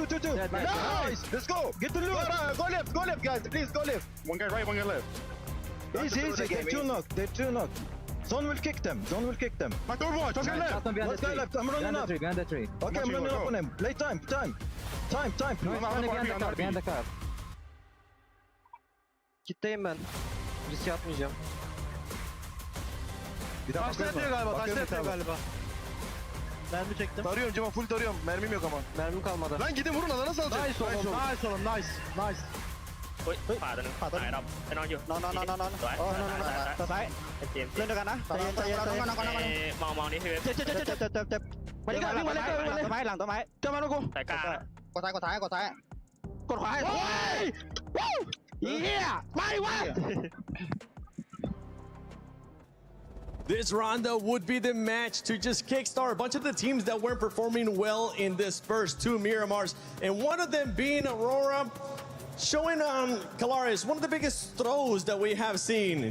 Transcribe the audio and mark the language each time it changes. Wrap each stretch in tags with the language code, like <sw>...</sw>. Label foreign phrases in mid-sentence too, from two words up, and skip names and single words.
<en>Nice. Let's go. Get the loot. Go left, guys. Please go left. One guy right, one guy left. Easy. They're 2 knocked. Zone will kick them. My third watch. Let's go left. I'm running up. Behind the tree. Okay, I'm running up on him. Play time. Time. Behind the car.</en> <tr>Kitleyim ben. Risk yapmayacağım. Taşla yapıyor galiba. Mermi çektim. Tarıyorum Cema, full tarıyorum. Mermim yok ama. Mermim kalmadı. Lan gidin vurun, alana salacak. Nice oğlum. Nice.</tr> <th>ขวาตัวนึงตายครับไปนอนอยู่ นอนซ้ายเล่นด้วยกันนะใจเย็น มองนี่พี่เว็บ เจ็บมาดิกันวิ่งมาเลยต้นไม้หลังต้นไม้เจ้ามาลูกกู สายกลาง กดซ้ายกดขวาให้เฮียไม่วะ</th> <en>This rondo would be the match to just kickstart a bunch of the teams that weren't performing well in this first 2 Miramars, and one of them being Aurora, showing on Kalaris one of the biggest throws that we have seen.</en>